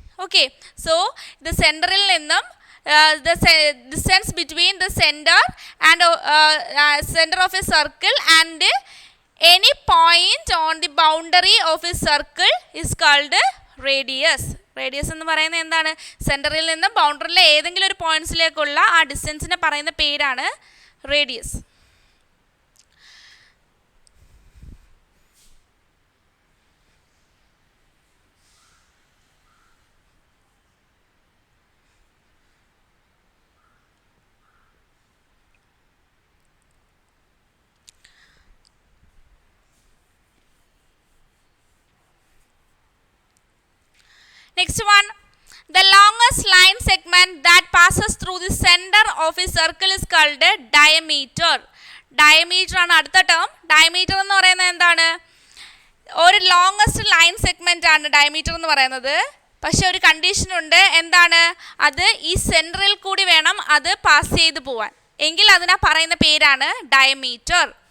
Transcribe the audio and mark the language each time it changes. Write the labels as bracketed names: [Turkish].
[English] Okay, so the central [Malayalam] നിന്നും [English] the distance between the center and center of a circle and any point on the boundary of a circle is called radius. [Malayalam] Radius എന്ന് പറയുന്നത് എന്താണ്? സെൻറ്ററിൽ നിന്നും ബൗണ്ടറിയിലെ ഏതെങ്കിലും ഒരു പോയിന്റ്സിലേക്കുള്ള ആ ഡിസ്റ്റൻസിനെ പറയുന്ന പേരാണ് radius. [English] Next one, the longest line segment that passes through the center centre of a circle is called diameter. [Malayalam] Diameter ആണ് അടുത്ത ടേം. ഡയമീറ്റർ എന്ന് പറയുന്നത് എന്താണ്? ഒരു ലോങ്ങസ്റ്റ് ലൈൻ സെഗ്മെൻ്റ് ആണ് ഡയമീറ്റർ എന്ന് പറയുന്നത്. പക്ഷെ ഒരു കണ്ടീഷൻ ഉണ്ട്. എന്താണ് അത്? ഈ സെൻറ്ററിൽ കൂടി വേണം അത് പാസ് ചെയ്ത് പോവാൻ, എങ്കിൽ അതിനാ പറയുന്ന പേരാണ് ഡയമീറ്റർ.